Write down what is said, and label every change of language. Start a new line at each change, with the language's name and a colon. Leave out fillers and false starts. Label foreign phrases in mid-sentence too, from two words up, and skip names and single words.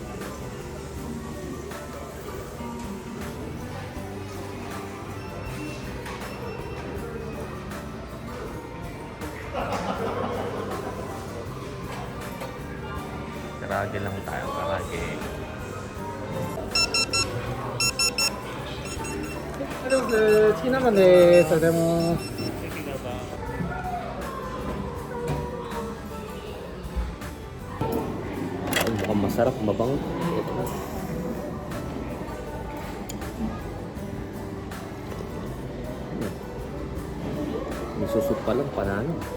Filipino: Karage lang tayo, karage.
Japanese: ありがとうございます。チキン南蛮です。ありがとうございます。
Filipino: Mukhang masarap, mabango. Ito na. May susot pa lang, panalo.